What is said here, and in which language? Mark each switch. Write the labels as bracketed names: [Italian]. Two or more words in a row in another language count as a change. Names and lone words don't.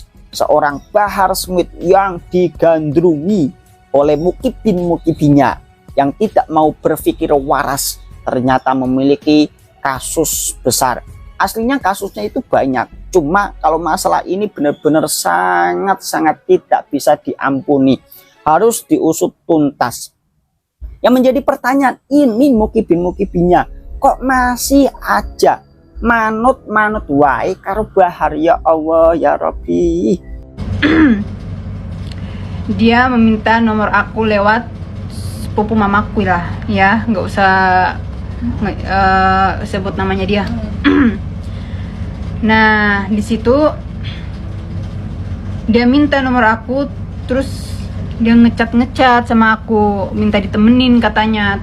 [Indonesian] Seorang Bahar Smith yang digandrungi oleh mukibin-mukibinya yang tidak mau berpikir waras ternyata memiliki kasus besar. Aslinya kasusnya itu banyak, cuma kalau masalah ini benar-benar sangat-sangat tidak bisa diampuni, harus diusut tuntas. Yang menjadi pertanyaan, ini mukibin-mukibinya kok masih aja [Javanese] manut-manut wae karo [Indonesian] Bahar, [Arabic] يا الله يا رب. [Indonesian] Dia meminta nomor aku lewat sepupu mamaku lah ya, nggak usah sebut namanya dia. Nah di situ dia minta nomor aku, terus dia ngecat sama aku, minta ditemenin katanya.